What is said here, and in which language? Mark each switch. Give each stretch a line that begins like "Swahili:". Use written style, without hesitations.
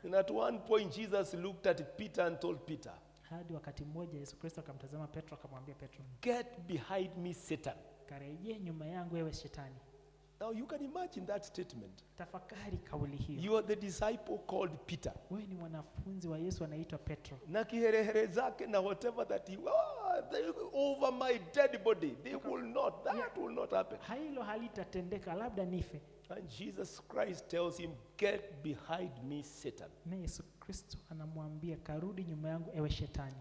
English: And at one point, Jesus looked at Peter and told Peter,
Swahili: Hadi wakati mmoja Yesu Kristo akamtazama Petro akamwambia Petro,
English: "Get behind me, Satan."
Swahili: karejea nyuma yangu ewe shetani.
English: Now you can imagine that statement.
Swahili: Tafakari kauli hiyo.
English: You are the disciple called Peter.
Swahili: Wewe ni mwanafunzi wa Yesu anaitwa Petro. Na kiherehere zake na
English: whatever that they over my dead body, they will not. That will not happen.
Swahili: Hilo halitatendeka, labda nife.
English: And Jesus Christ tells him, "Get behind me, Satan."
Swahili: Na Yesu Kristo anamwambia karudi nyuma yangu ewe shetani.